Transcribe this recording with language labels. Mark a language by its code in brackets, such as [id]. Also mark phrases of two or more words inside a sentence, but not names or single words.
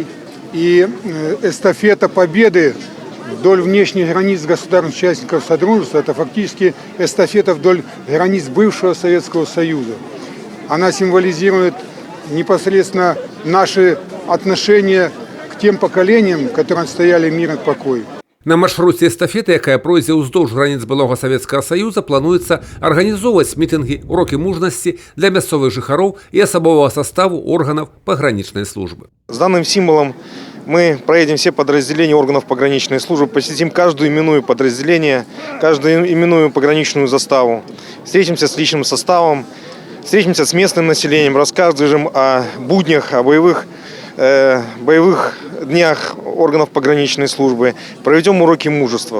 [ru] И эстафета победы вдоль внешних границ государств-участников Содружества – это фактически эстафета вдоль границ бывшего Советского Союза. Она символизирует непосредственно наши отношения к тем поколениям, которые отстояли мир и покой. [be] На маршруце эстафеты, якая пройдзе ўздоўж границ былога Советского Союза, плануецца арганізоўваць мітынгі, урокі мужнасці для мясцовых жыхароў [ru] и особого составу органов пограничной службы. С данным символом мы проедем все подразделения органов пограничной службы, посетим каждую именную подразделение, каждую именную пограничную заставу, встретимся с личным составом, встретимся с местным населением, расскажем о буднях, о боевых днях органов пограничной службы, проведем уроки мужества.